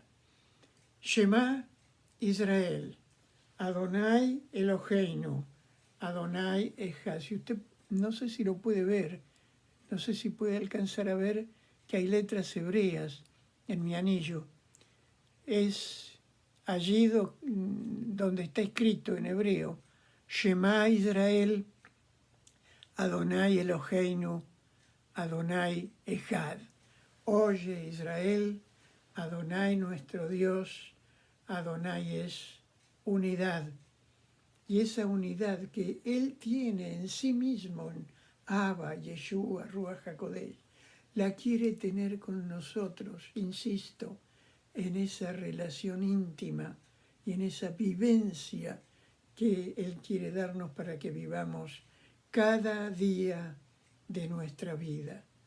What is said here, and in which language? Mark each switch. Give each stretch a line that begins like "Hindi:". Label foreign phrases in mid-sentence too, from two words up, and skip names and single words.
Hebrew: שמע ישראל, אדוני אלוהינו, אדוני אחד.
Spanish: Si usted, no sé si lo puede ver, no sé si puede alcanzar a ver que hay letras hebreas en mi anillo. Es allí donde está escrito en hebreo:
Hebrew: שמע ישראל, אדוני אלוהינו, אדוני אחד.
Spanish: Oye Israel, Adonai nuestro Dios, Adonai es unidad. Y esa unidad que Él tiene en sí mismo, en Abba, Yeshua, Ruach HaKodesh, la quiere tener con nosotros, insisto, en esa relación íntima y en esa vivencia que Él quiere darnos para que vivamos cada día de nuestra vida.